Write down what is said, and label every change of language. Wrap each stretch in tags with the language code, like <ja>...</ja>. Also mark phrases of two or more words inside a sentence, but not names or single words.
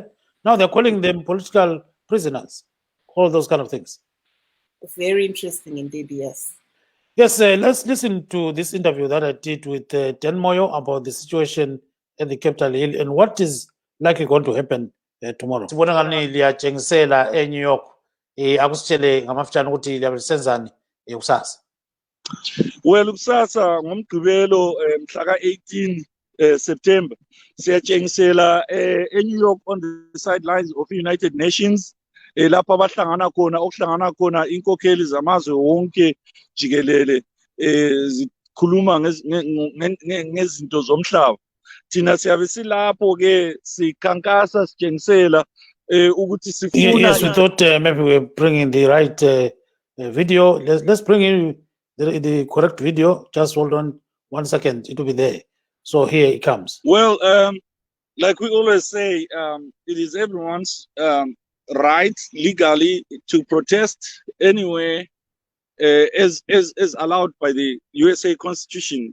<en>Now they're calling them political prisoners, all those kind of things. Very interesting indeed, yes. Yes, let's listen to this interview that I did with Dan Moyo about the situation at the Capitol Hill and what is likely going to happen tomorrow.</en> <nd>Sibona ngani liyatshengisela eNew York akusitshele ngamafutshane ukuthi liyalisenzani kusasa. Well, kusasa ngomgqibelo mhla ka-18 September siyatshengisela eNew York</nd> <en>on the sidelines of the United Nations</en> <nd>lapho abahlangana khona okuhlangana khona inkokheli zamazwe wonke jikelele zikhuluma ngezinto zomhlaba. Thina siyabe silapho ke sikhankasa sitshengisela ukuthi sifuna.</nd> <en>Yes, we thought maybe we're bringing the right video. Let's bring in the correct video. Just hold on 1 second, it will be there. So here it comes. Well, like we always say, it is everyone's right legally to protest anywhere as allowed by the USA Constitution.</en>